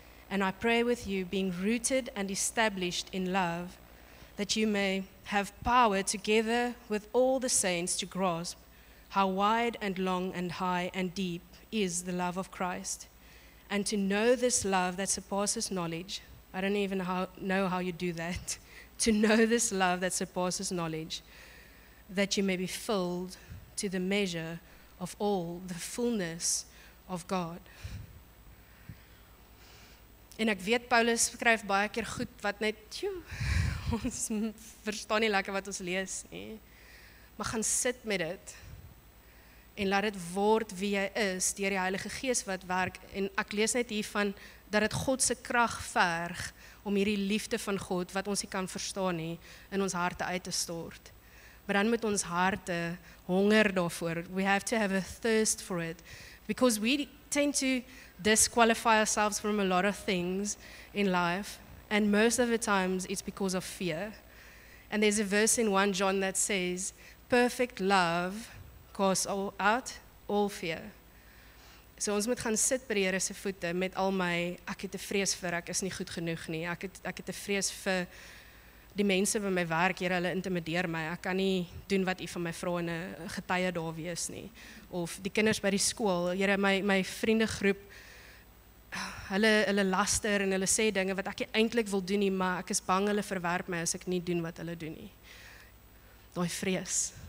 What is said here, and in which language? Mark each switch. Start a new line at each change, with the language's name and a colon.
English: And I pray with you, being rooted and established in love, that you may have power together with all the saints to grasp how wide and long and high and deep is the love of Christ, and to know this love that surpasses knowledge." I don't even know how you do that. To know this love that surpasses knowledge, that you may be filled to the measure of all the fullness of God.
Afrikaans: En ek weet Paulus skryf baie keer goed wat net, ons verstaan nie lekker wat ons lees nie. Maar gaan sit met dit en laat dit word wie jy is deur die Heilige Gees wat werk. En ek lees net hiervan dat dit God se krag verg om hierdie liefde van God wat ons nie kan verstaan nie in ons harte uit te stort. Maar dan moet ons harte honger daarvoor.
English: We have to have a thirst for it because we tend to disqualify ourselves from a lot of things in life, and most of the times it's because of fear. And there's a verse in 1 John that says, perfect love casts out all fear.
Afrikaans: So ons moet gaan sit by die Here se voete met al my, ek het 'n vrees vir, ek is nie goed genoeg nie, ek het 'n vrees vir die mense by my werk, Here, hulle intimideer my, ek kan nie doen wat U van my vra en 'n getuie daar wees nie. Of die kinders by die skool, Here, my vriendegroep, hulle laster en hulle sê dinge wat ek nie eintlik wil doen nie, maar ek is bang hulle verwerp my as ek nie doen wat hulle doen nie. Daai vrees.